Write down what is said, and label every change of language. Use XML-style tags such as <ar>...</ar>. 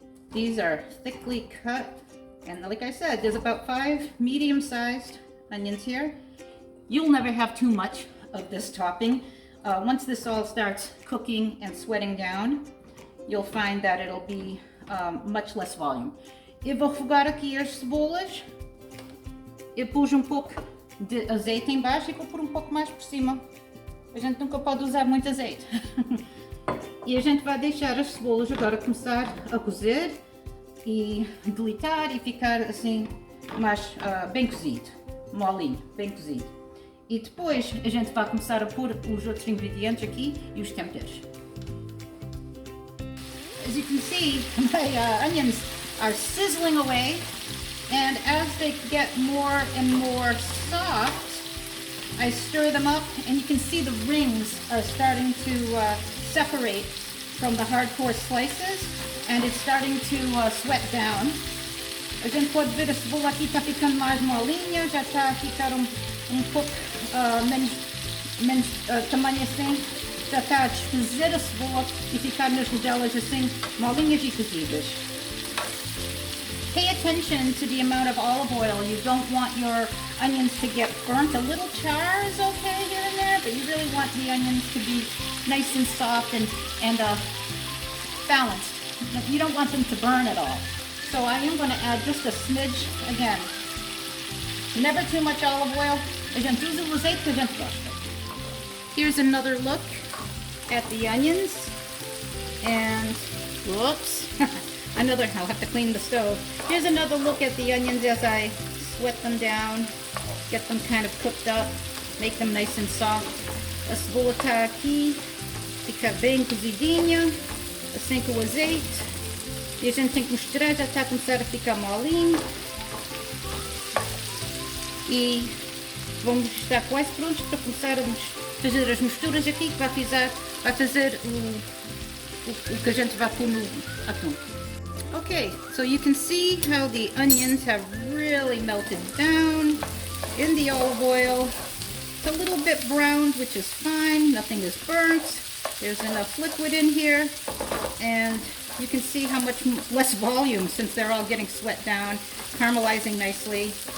<en>These are thickly cut, and like I said, there's about 5 medium-sized onions here. You'll never have too much of this topping. Once this all starts cooking and sweating down, you'll find that it'll be much less volume.</en> <pt>Eu vou refogar aqui as cebolas. Eu pus um pouco de azeite em baixo e vou pôr um pouco mais por cima. A gente nunca pode usar muito azeite. E a gente vai deixar as cebolas agora começar a cozer e delitar e ficar assim mais bem cozido, molinho, bem cozido. E depois a gente vai começar a pôr os outros ingredientes aqui e os temperos.</pt> <en>As you can see, my onions are sizzling away, and as they get more and more soft, I stir them up, and you can see the rings are starting to separate from the hardcore slices, and it's starting to sweat down.</en> <pt>A gente pode ver a cebola aqui está ficando mais molinha, já está a ficar um pouco menos tamanho assim, já está a desfazer a cebola e ficar nas rodelas assim molinhas e cozidas.</pt> <en>Pay attention to the amount of olive oil. You don't want your onions to get burnt. A little char is okay here and there, but you really want the onions to be nice and soft and balanced. You don't want them to burn at all. So I am going to add just a smidge again. Never too much olive oil.</en> <pt>A gente usa o azeite que a gente gosta.</pt> <en>Here's another look at the onions. And, whoops. I'll have to clean the stove. Here's another look at the onions as I sweat them down, get them kind of cooked up, make them nice and soft.</en> <pt>A cebola está aqui, fica bem cozidinha, assim com o azeite. E a gente tem que misturar, já está a começar a ficar molinho. E vamos estar quase prontos para começar a fazer as misturas aqui, que vai fazer o que a gente vai pôr no atum.</pt> <en>Okay, so you can see how the onions have really melted down. in the olive oil. It's a little bit browned, which is fine. Nothing is burnt. There's enough liquid in here. And you can see how much less volume since they're all getting sweat down, caramelizing nicely.</en>